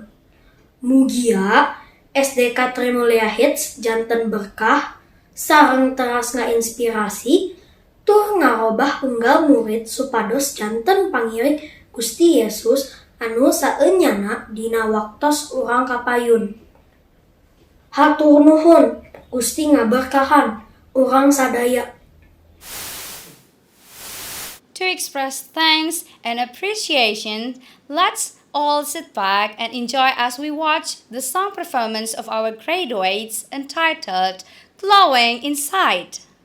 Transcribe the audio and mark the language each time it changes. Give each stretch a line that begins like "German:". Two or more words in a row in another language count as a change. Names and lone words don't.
Sundanese: Mugia SDK Trimulya Hits janten berkah sareng teras ngainspirasi tur ngarobah unggal murid supados janten pangiring Gusti Yesus anu saeunyana dina waktos urang kapayun. Hatur nuhun, Gusti ngaberkahan urang sadaya.
English: To express thanks and appreciation, let's all sit back and enjoy as we watch the song performance of our graduates entitled Glowing Inside.